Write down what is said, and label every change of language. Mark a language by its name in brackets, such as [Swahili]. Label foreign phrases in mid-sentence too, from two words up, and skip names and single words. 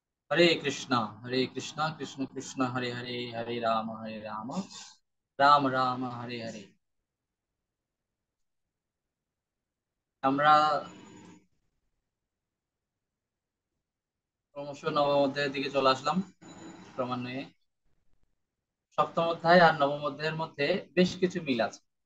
[Hindi] हरे कृष्णा कृष्ण कृष्ण हरे हरे, हरे राम राम राम हरे हरे। [Bangla] আমরা ক্রমশ নবম অধ্যায়ের দিকে চলে আসলাম। ক্রমান্বয়ে সপ্তম অধ্যায় আর নবম অধ্যায়ের মধ্যে বেশ কিছু মিল আছে।